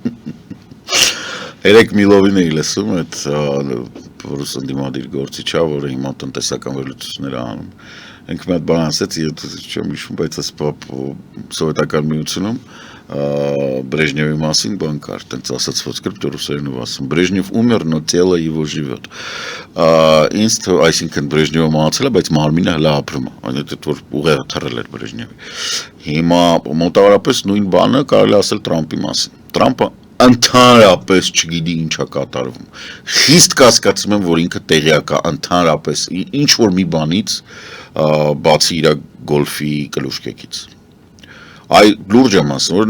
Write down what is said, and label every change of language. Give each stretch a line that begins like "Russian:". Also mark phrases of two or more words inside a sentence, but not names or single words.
Armenian: Երեք Միլովին էի լսում, այդ ռուս ընդդիմադիր գործիչը, որը հիմա տնտեսական վերլուծություններ է անում։ Ինքը մի հատ բան ասեց, չեմ հիշում, բայց սովետական միությունում Брежневի մասին բան կար, տենց ասացված կրպտ ռուսերենով ասում,
Russian: Брежнев умер, но тело его живет։
Armenian: Ինձ այսինքն Брежневը մահացել է, բայց մարմինը հլա ապրում է, այդ որ ուղեղը թռել էր Брежневի։ Հիմա մոտավորապես նույն բանը կարելի ասել Թրամփի մասին։ Թրամփը ընդհանրապես չգիտի ինչա կատարվում։ Խիստ կասկածում եմ, որ ինքը տեղյակ է ընդհանրապես ինչ որ մի բանից, բացի իր գոլֆի կլուշկեկից։ Այ լուրջ եմ ասում, որ